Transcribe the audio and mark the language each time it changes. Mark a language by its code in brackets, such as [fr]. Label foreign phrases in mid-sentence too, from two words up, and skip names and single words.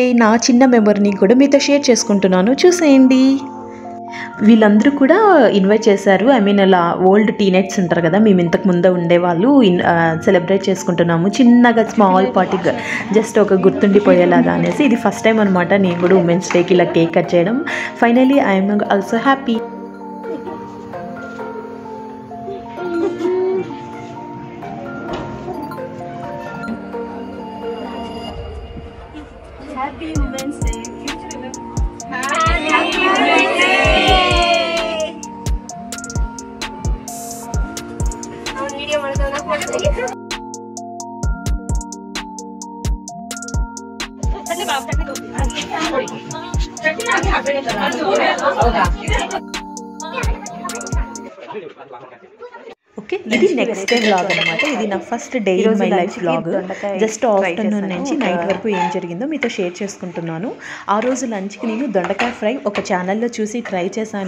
[te] నా చిన్న మెమరీని కూడా మీతో షేర్ చేసుకుంటున్నాను, చూసేయండి. వీళ్ళందరూ కూడా ఇన్వైట్ చేశారు. [en] I mean [te] అలా [en] old teenages [te] ఉంటారు కదా, మేము ఇంతకు ముందే ఉండేవాళ్ళు. సెలబ్రేట్ చేసుకుంటున్నాము చిన్నగా, [en] small party, [te] జస్ట్ ఒక గుర్తుండిపోయేలాగా అనేసి. ఇది [en] first time [te] అనమాట నేను కూడా [en] women's day [te] ఇలా [en] cake cut [te] చేయడం. [en] finally I'm also happy. Happy Women's Day. Happy Women's Day. [kn] Video ಮಾಡ್ತಾನಾ ಫೋಟೋ ತೆಗಿತಾ. ಸಣ್ಣ ಬಾಬು ಚಟ್ನಿ ಹಾಕಿ ಹಾಕಬೇಕು. ಹೌದಾ? [te] ఓకే, ఇది [en] next day vlog [te] అనమాట. ఇది నా [en] first day in my life vlog. just afternoon [te] నుంచి నైట్ వరకు ఏం జరిగిందో మీతో షేర్ చేసుకుంటున్నాను. ఆ రోజు లంచ్కి నేను దొండకాయ ఫ్రై ఒక ఛానల్లో చూసి ట్రై చేశాను.